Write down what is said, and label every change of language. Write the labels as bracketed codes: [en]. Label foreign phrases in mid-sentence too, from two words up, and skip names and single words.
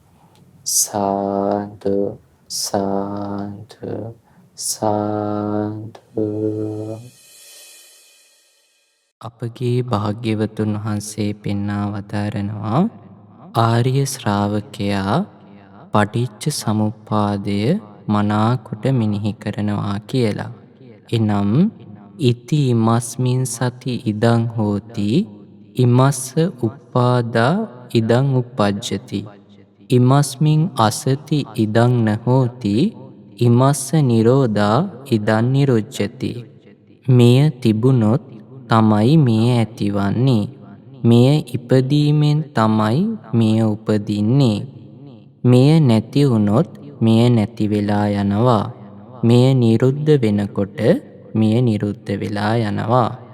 [pi] සාදු සාදු සාදු. [si] අපගේ භාග්‍යවතුන් වහන්සේ පෙන්වා වදාරනවා ආර්ය ශ්‍රාවකයා පටිච්ච සමුප්පාදය මනාකොට මෙනෙහි කරනවා කියලා. [pi] එනම් ඉති ඉමස්මින් සති ඉදං හෝති ඉමස්ස උපාදා ඉදං උපජ්ජති ඉමස්මින් අසති ඉදං නහෝති ඉමස්ස නිරෝධා ඉදං නිරුච්ඡති. [si] මෙය තිබුණොත් තමයි මෙය ඇතිවන්නේ. මෙය ඉපදීමෙන් තමයි මෙය උපදින්නේ. මෙය නැති වුණොත් මෙය නැති වෙලා යනවා. මෙය නිරුද්ධ වෙනකොට මෙය නිරුද්ධ වෙලා යනවා.